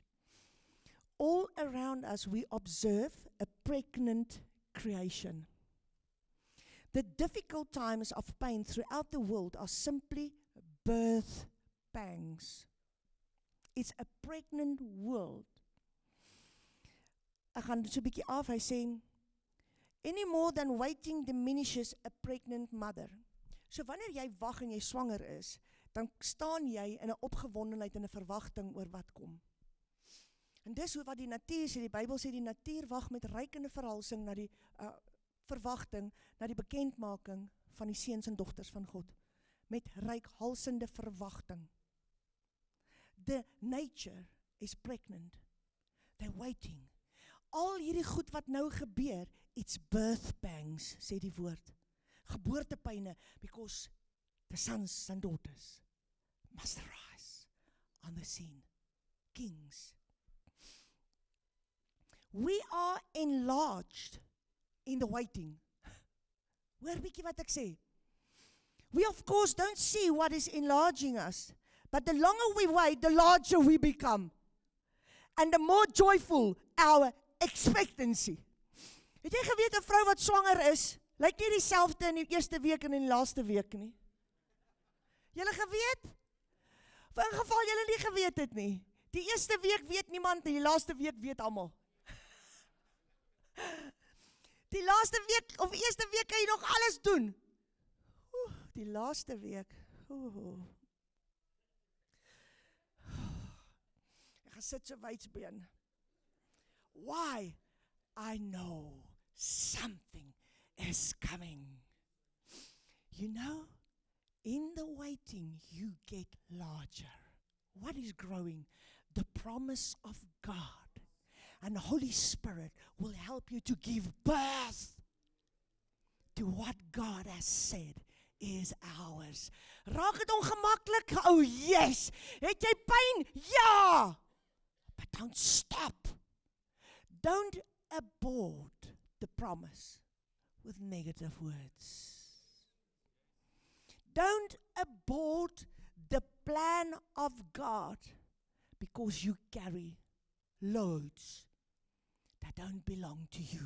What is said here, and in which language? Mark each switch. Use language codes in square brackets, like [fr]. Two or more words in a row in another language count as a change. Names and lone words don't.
[en] All around us we observe a pregnant creation. The difficult times of pain throughout the world are simply birth pangs. It's a pregnant world. [af] Ek gaan so 'n bietjie af, hy sê, [en] any more than waiting diminishes a pregnant mother. [af] So wanneer jy wag en jy swanger is, dan staan jy in 'n opgewondenheid en 'n verwagting oor wat kom. En dis hoe wat die natuur sê, die Bybel sê die natuur wag met reikende verhalsing na die verwagting, na die bekendmaking van die seuns en dogters van God. Met reikhalsende verwagting. [en] The nature is pregnant. They're waiting. [af] Al hierdie goed wat nou gebeur, [en] it's birth pangs, [af] sê die woord. Geboortepyne, [en] because the sons and daughters must arise on the scene. Kings. We are enlarged in the waiting. [af] Hoor bietjie wat ek sê. [en] We of course don't see what is enlarging us, but the longer we wait, the larger we become. And the more joyful our expectancy. [af] Het jy geweet 'n vrou wat swanger is, lyk nie dieselfde in die eerste week en in die laaste week nie? Julle geweet? Vir 'n geval julle nie geweet het nie. Die eerste week weet niemand en die laaste week weet almal. Die laaste week of eerste week kan jy nog alles doen. Die laaste week. Ek gaan sit so wydsbeen. [en] Why? I know something is coming. You know, in the waiting, you get larger. What is growing? The promise of God. And the Holy Spirit will help you to give birth to what God has said is ours. [af] Raak het ongemaklik? [en] Oh yes! [af] Het jy pyn? Ja! [en] But don't stop. Don't abort the promise with negative words. Don't abort the plan of God because you carry loads that don't belong to you.